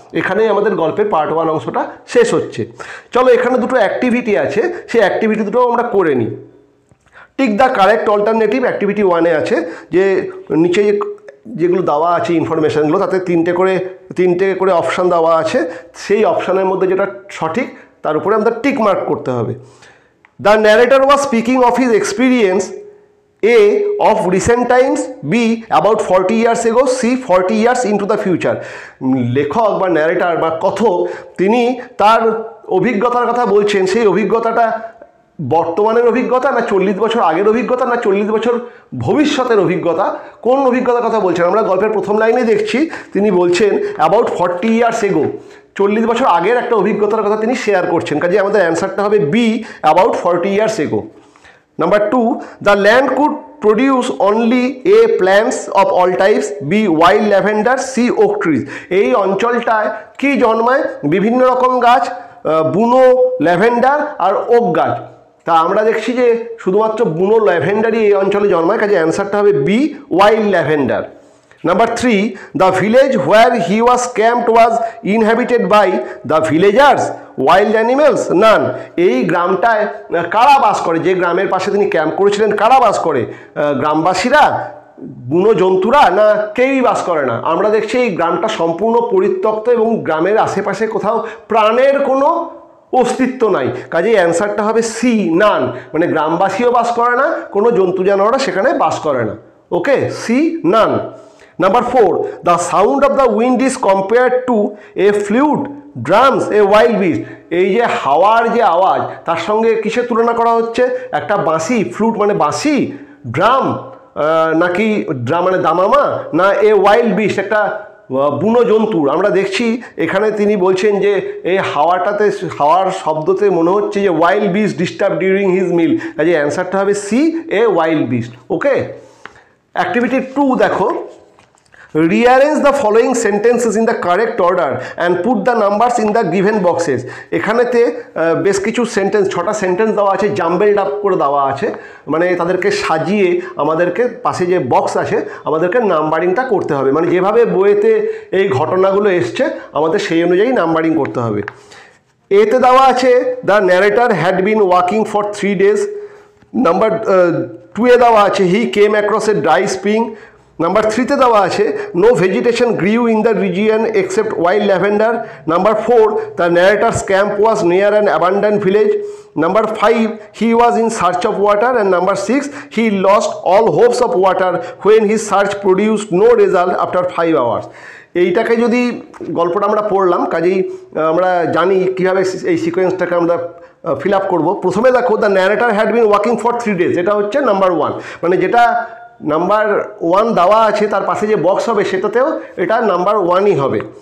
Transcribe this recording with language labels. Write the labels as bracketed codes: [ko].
[bn] এখানেই আমাদের গল্পের পার্ট 1 অংশটা শেষ হচ্ছে। চলো, এখানে দুটো অ্যাক্টিভিটি আছে, সেই অ্যাক্টিভিটি দুটো আমরা করে নিই। [en] tick the correct alternative [bn] activity 1-এ আছে যে নিচে যেগুলো দেওয়া আছে ইনফরমেশানগুলো, তাতে তিনটে করে অপশান দেওয়া আছে। সেই অপশানের মধ্যে যেটা সঠিক তার উপরে আমাদের টিক মার্ক করতে হবে। [en] The narrator was speaking of his experience, A, of recent times, B, about 40 years ago, C, 40 years into the future. [bn] লেখক বা ন্যারেটার বা কথক তিনি তার অভিজ্ঞতার কথা বলছেন। সেই অভিজ্ঞতাটা বর্তমানের অভিজ্ঞতা না 40 বছর আগের অভিজ্ঞতা না 40 বছর ভবিষ্যতের অভিজ্ঞতা, কোন অভিজ্ঞতার কথা বলছেন? আমরা গল্পের প্রথম লাইনে দেখছি তিনি বলছেন [en] about 40 years ago, [bn] 40 বছর আগের একটা অভিজ্ঞতার কথা তিনি শেয়ার করছেন। কাজে আমাদের অ্যান্সারটা হবে B, [en] About 40 years ago. Number 2, the land could produce only A, plants of all types, B, wild lavender, C, oak trees. [bn] এই অঞ্চলটায় কি জন্মায়? বিভিন্ন রকম গাছ, বুনো, ল্যাভেন্ডার আর ওক গাছ। তা আমরা দেখছি যে শুধুমাত্র বুনো ল্যাভেন্ডারই এই অঞ্চলে জন্মায়। কাজে অ্যান্সারটা হবে B, wild lavender. [en] Number 3, the village where he was camped was inhabited by the villagers, wild animals, none. [bn] এই গ্রামটায় কারা বাস করে? যে গ্রামের পাশে তিনি ক্যাম্প করেছিলেন কারা বাস করে? গ্রামবাসীরা, বুনো জন্তুরা, না কেউই বাস করে না? আমরা দেখছি এই গ্রামটা সম্পূর্ণ পরিত্যক্ত এবং গ্রামের আশেপাশে কোথাও প্রাণের কোনো অস্তিত্ব নাই। কাজেই অ্যান্সারটা হবে সি, নান। মানে গ্রামবাসীও বাস করে না, কোনো জন্তু জানোয়ারও সেখানে বাস করে না। ওকে, C, naan. [en] Number 4, the sound of the wind is compared to a flute, drums, a wild beast. [bn] এই যে হাওয়ার যে আওয়াজ, তার সঙ্গে কিসের তুলনা করা হচ্ছে? একটা বাঁশি, ফ্লুট মানে বাঁশি, ড্রাম নাকি ড্রাম মানে দামামা, না [en] a wild beast [bn] একটা বুনো জন্তুর? আমরা দেখছি এখানে তিনি বলছেন যে এই হাওয়ার শব্দতে মনে হচ্ছে যে [en] Wild beast disturb during his meal. [bn] কাজে অ্যান্সারটা হবে C, [en] A wild beast. Okay, [bn] activity 2 দেখো, [en] rearrange the following sentences in the correct order and put the numbers in the given boxes. [bn] এখানেতে বেশ কিছু সেন্টেন্স, 6টা সেন্টেন্স দেওয়া আছে, জাম্বেলড আপ করে দেওয়া আছে, মানে তাদেরকে সাজিয়ে আমাদেরকে পাশে যে বক্স আছে আমাদেরকে নাম্বারিংটা করতে হবে। মানে যেভাবে বইয়েতে এই ঘটনাগুলো এসছে আমাদের সেই অনুযায়ী নাম্বারিং করতে হবে। এতে দেওয়া আছে [en] The narrator had been walking for 3 days। [bn] Number 2-এ দেওয়া আছে [en] He came across a dry spring. Number 3-তে [bn] দেওয়া আছে [en] no vegetation grew in the region except wild lavender. Number 4, the narrator's camp was near an abandoned village. Number 5, he was in search of water. And number 6, he lost all hopes of water when his search produced no result after 5 hours. [bn] এইটাকে যদি গল্পটা আমরা পড়লাম, কাজেই আমরা জানি কীভাবে এই সিকোয়েন্সটাকে আমরা ফিল আপ করবো। প্রথমে দেখো [en] the narrator had been walking for 3 days, [bn] এটা হচ্ছে নাম্বার 1, মানে যেটা নাম্বার 1 দেওয়া আছে তার পাশে যে বক্স হবে সেটাতেও এটা নাম্বার 1ই হবে।